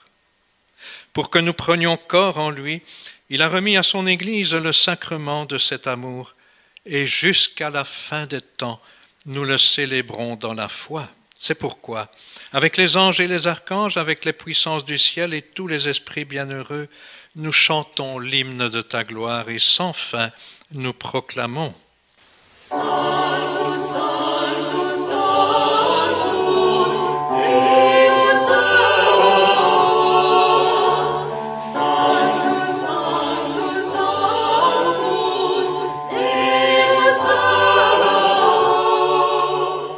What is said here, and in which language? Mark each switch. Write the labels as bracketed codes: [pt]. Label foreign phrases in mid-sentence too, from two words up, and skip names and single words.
[fr] Pour que nous prenions corps en lui, il a remis à son Église le sacrement de cet amour, et jusqu'à la fin des temps, nous le célébrons dans la foi. C'est pourquoi, avec les anges et les archanges, avec les puissances du ciel et tous les esprits bienheureux, nous chantons l'hymne de ta gloire et sans fin nous proclamons. [la] Sanctus, Sanctus, Sanctus, Deus Sabaoth. Sanctus, Sanctus, Sanctus, Deus Sabaoth.